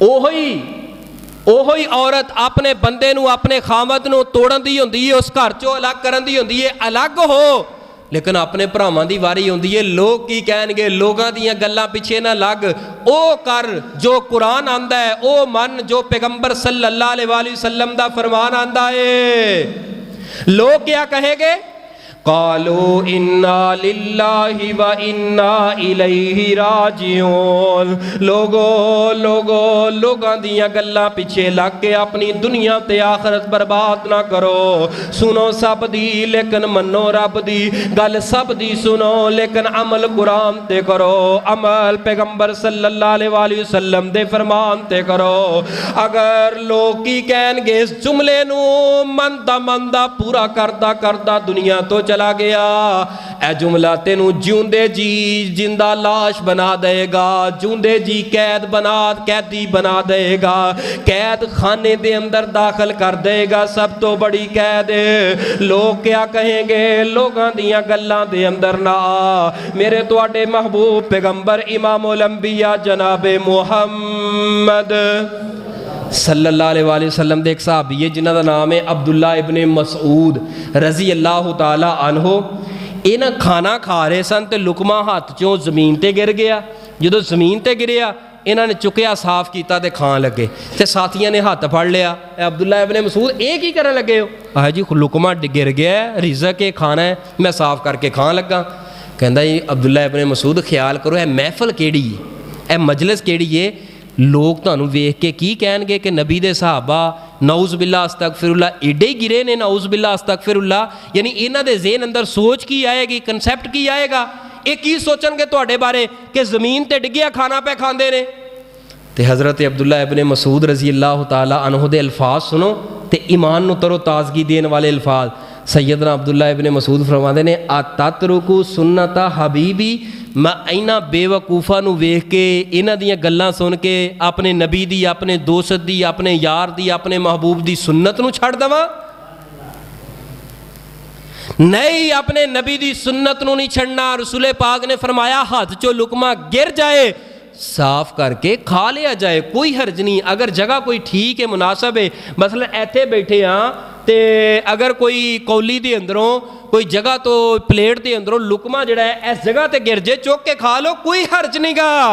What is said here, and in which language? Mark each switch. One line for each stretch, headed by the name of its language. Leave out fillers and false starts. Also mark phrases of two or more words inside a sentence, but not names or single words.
Punjabi: اوہی عورت اپنے بندے نوں اپنے خامد نوں توڑن دی ہوندی ہے، اس گھر چوں الگ کرن دی ہوندی ہے. الگ ہو، لیکن اپنے بھراواں دی واری ہوندی ہے. لوک کی کہنگے، لوکاں دیاں گلاں پچھے نہ لگ، او کر جو قرآن آندا ہے، او من جو پیغمبر
Arabic: صلى الله عليه وسلم
Punjabi: دا فرمان آندا ہے.
Urdu: لوگ کیا کہیں گے?
Arabic: قالوا إنا لله و إنا إليه راجعون.
Punjabi: لوکاں دیاں گلاں پچھے لگ کے اپنی دنیا تے آخرت برباد نہ کرو. سنو سب دی لیکن منو رب دی، گل سب دی سنو لیکن عمل قرآن تے کرو، عمل پیغمبر
Arabic: صلى الله عليه وسلم
Punjabi: دے فرمان تے کرو. اگر لوک کی کہنگے اس جملے نوں مندا مندا پورا کردا کردا دنیا توں چلا چلا گیا. اے جملہ تینوں جیوندے جی زندہ لاش بنا دیگا، جیوندے جی قیدی بنا دیگا، قید خانے دے اندر داخل کر دیگا. سب توں وڈی قید
Urdu: لوگ کیا کہیں گے,
Punjabi: لوکاں دیاں گلاں دے اندر نہ آ. میرے تہاڈے محبوب پیغمبر
Arabic: إمام الأنبياء
Punjabi: جنابِ محمد
Arabic: صلى الله عليه وسلم
Punjabi: دے اک صحابی ہے جنہاں دا نام ہے عبداللہ ابن مسعود
Arabic: رضي الله تعالى عنه.
Punjabi: یہ نہ کھانا کھا رہے سن تو لقمہ ہتھ چوں زمین تے گر گیا. جدوں زمین تے گریا انہاں نے چکیا، صاف کیا تو کھان لگے، تو ساتھیوں نے ہتھ پھڑ لیا. عبداللہ ابن مسعود یہ کی کرن لگے ہو؟ آہ جی لقمہ گر گیا، رزق ہے، کھانا ہے، میں صاف کر کے کھان لگا. کہندا جی عبداللہ ابن مسعود خیال کرو، یہ محفل کیہڑی ہے، یہ مجلس کیہڑی ہے، لوک تہانوں ویکھ کے کی کہنگے کہ نبی دے صحابہ
Arabic: نعوذ بالله أستغفر الله
Punjabi: ایڈے ہی گرے نے,
Arabic: نعوذ بالله أستغفر الله.
Punjabi: یعنی انہاں دے ذہن اندر سوچ کی آئیگی، کنسیپٹ کی آئیگا، یہ کی سوچنگے تہاڈے بارے کہ زمین تے ڈگیا کھانا پے کھاندے نے. تے حضرت عبداللہ ابن مسعود
Arabic: رضي الله تعالى عنه
Punjabi: دے الفاظ سنو تے ایمان نوں تر و تازگی دینے والے الفاظ. سیدنا عبداللہ ابن مسعود فرماتے نے
Arabic: أأترك سنة حبيبي,
Punjabi: میں انہاں بیوقوفاں نوں ویکھ کے، انہاں دیاں گلاں سن کے اپنے نبی دی، اپنے دوست دی، اپنے یار دی، اپنے محبوب دی سنت نوں چھڈ دیواں? نہیں، اپنے نبی دی سنت نوں نہیں چھڈنا. رسولِ پاک نے فرمایا ہتھ چوں لقمہ گر جائے صاف کر کے کھا لیا جائے، کوئی حرج نہیں. اگر جگہ کوئی ٹھیک ہے، مناسب ہے، مثلاً ایتھے بیٹھے ہاں تو اگر کوئی کولی دے اندروں کوئی جگہ تو پلیٹ دے اندروں لقمہ جیہڑا ہے اس جگہ تے گر جائے، چک کے کھا لو، کوئی حرج نہیں گا.